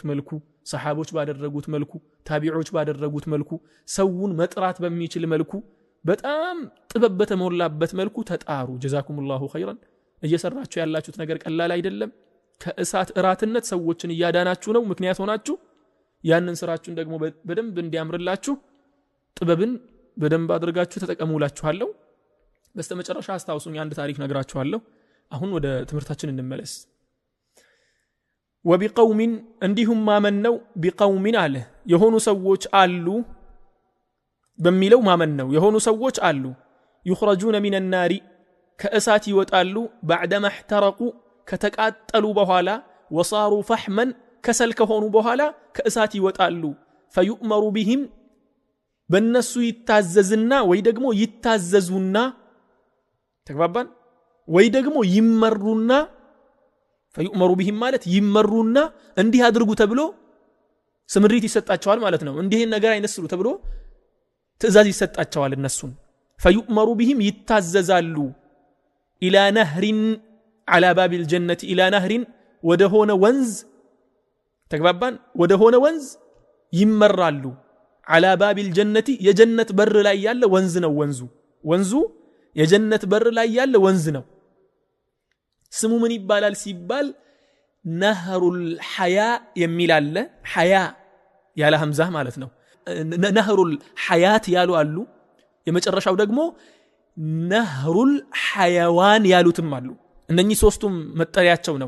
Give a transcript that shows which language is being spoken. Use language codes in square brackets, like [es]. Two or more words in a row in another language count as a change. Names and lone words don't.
[am] መልኩ ሰሃቦች ባደረጉት መልኩ ታቢዖች ባደረጉት መልኩ ሰውን መጥራት በሚችል መልኩ በጣም ጥበብ በተሞላበት መልኩ ተጣሩ [ar] جزاكم الله خيرا [am] እየሰራችሁ ያላችሁት ነገር ቀላል አይደለም ከእሳት እራትነት ሰዎችን ያዳናችሁ ነው ምክንያት ሆናችሁ ያንን ስራችሁን ደግሞ በደንብ እንዲያምርላችሁ ጥበብን በደንብ አድርጋችሁ ተጠቀሙላችኋለሁ በስተመጨረሻ አስተዋውሱኝ አንድ ታሪክ ነግራችኋለሁ አሁን ወደ ትምህርታችን እንመለስ وبقوم እንዲሁም ማመን ነው بقوم አለ የሆኑ ሰዎች አሉ በሚለው ማመን ነው የሆኑ ሰዎች አሉ [ar] يخرجون من النار [am] ከእሳት ይወጣሉ [ar] بعدما احترقوا [am] ከተቃጠሉ በኋላ [ar] وصاروا فحما [am] ከሰል ከሆኑ በኋላ ከእሳት ይወጣሉ [ar] فيؤمر بهم [am] በእነሱ ይታዘዝና ወይ ደግሞ ይታዘዙና ተግባባን ወይ ደግሞ ይመሩና [ar] فيؤمر بهم [am] ማለት ይመሩና እንዲህ አድርጉ ተብሎ ስምሪት ይሰጣቸዋል ማለት ነው እንዲህ ነገር አይነስሉ ተብሎ ትእዛዝ ይሰጣቸዋል እነሱን [ar] فيؤمر بهم [am] ይታዘዛሉ [ar] الى نهر على باب الجنه الى نهر [am] ወደሆነ ወንዝ ተግባባን ወደሆነ ወንዝ ይመራሉ [ar] على باب الجنه [am] የጀነት በር ላይ ያለ ወንዝ ነው ወንዙ የጀነት በር ላይ ያለ ወንዝ ነው ስሙ ምን ይባላል ሲባል [ar] نهر الحيا [am] የሚል አለ ሐያ ያለ ሐምዛ ማለት ነው [ar] نهر الحياة [am] ያሉ አሉ የመጨረሻው ደግሞ [ar] نهر الحيوان [am] ያሉትም አሉ እነኚህ ሶስቱም መጠሪያቸው ነው